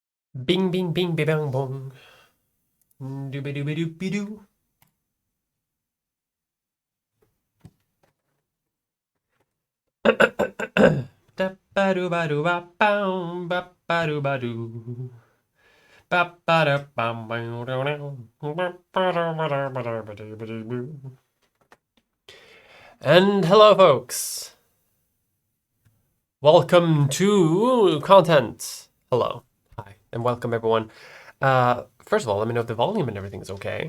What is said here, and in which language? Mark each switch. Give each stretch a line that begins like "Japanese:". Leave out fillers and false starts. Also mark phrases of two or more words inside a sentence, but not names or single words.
English: Bing, bing, bing, bing, bang, bong. Dooby dooby doopy doo. Da ba doo ba doo ba bow, ba ba doo ba doo. Ba ba da bam bam doo doo. Ba ba da ba da ba da ba doo ba doo boo. And hello, folks. Welcome to content. Hello. Hi. And welcome, everyone. First of all, let me know if the volume and everything is okay.